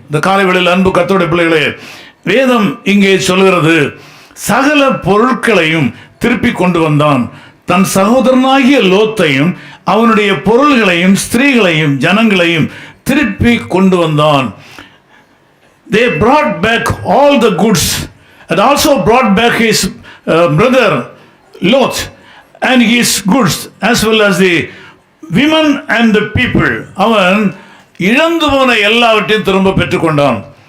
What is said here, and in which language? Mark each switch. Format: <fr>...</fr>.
<ta>இந்த காலை வேளையில் அன்பு கர்த்தருடைய பிள்ளைகளே, வேதம் இங்கே சொல்கிறது, சகல பொருட்களையும் திருப்பி கொண்டு வந்தான், தன் சகோதரனாகிய லோத்தையும் அவனுடைய பொருள்களையும் ஸ்திரீகளையும் ஜனங்களையும் திருப்பி கொண்டு வந்தான்.</ta> <en>They brought back all the goods and also brought back his brother Lot and his goods as well as the women and the people.</en> <ta>அவன் இழந்து போன எல்லாவற்றையும் திரும்ப பெற்றுக்கொண்டான்.</ta>